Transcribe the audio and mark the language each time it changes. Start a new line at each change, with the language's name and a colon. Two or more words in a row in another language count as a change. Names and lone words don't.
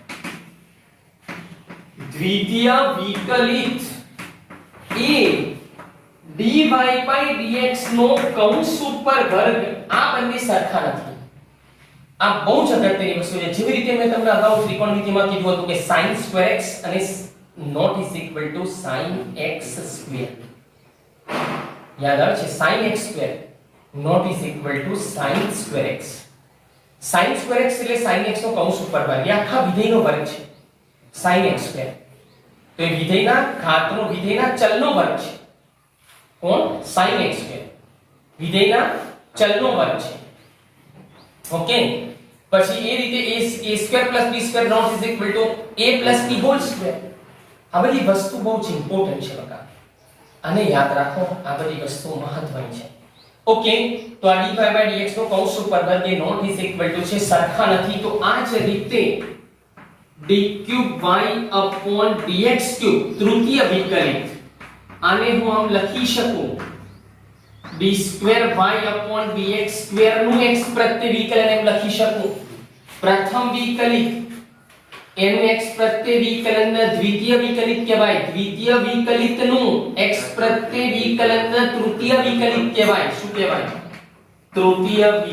Gujarati: એ
English: dy dx
Gujarati: નો કૌંસ ઉપર વર્ગ આ બંને સરખા નથી આ બહુ જ અગત્યની વસ્તુ છે જેવી રીતે મેં તમને અગાઉ ત્રિકોણમિતિમાં કીધું હતું કે
English: sin square x
Gujarati: અને
English: not is equal to sin x square
Gujarati: યાદ આવે છે
English: sin x square not is equal to sin square x sin square x
Gujarati: એટલે
English: sin x
Gujarati: નો કૌંસ ઉપર વર્ગ એ આખા વિધેયનો વર્ગ છે
English: sin x square
Gujarati: તો એ વિધેયના ઘાતનો વિધેયના ચલનો વર્ગ છે કોણ
English: sin x
Gujarati: સ્ક્વેર વિધેયના ચલનો વર્ગ છે ઓકે પછી એ રીતે
English: a square b square not is equal to a b whole square
Gujarati: આ બધી વસ્તુ બહુ જ ઇમ્પોર્ટન્ટ છે બકા આને યાદ રાખો આ બધી વસ્તુ મહત્વની છે ઓકે તો આ
English: dy dx
Gujarati: નો કૌંસ ઉપર વર્ગ એ
English: not is equal to
Gujarati: છે સરખા નથી તો આ જ રીતે
English: d cube y upon dx cube
Gujarati: તૃતીય વિકલિત આને હું આમ લખી શકું
English: d square y upon dx square
Gujarati: નું x પ્રત્યે વિકલન એમ લખી શકું પ્રથમ વિકલિત એનું x પ્રત્યે વિકલનના દ્વિતીય વિકલિત કહેવાય દ્વિતીય વિકલિતનું x પ્રત્યે વિકલનના તૃતીય વિકલિત કહેવાય શું કહેવાય તૃતીય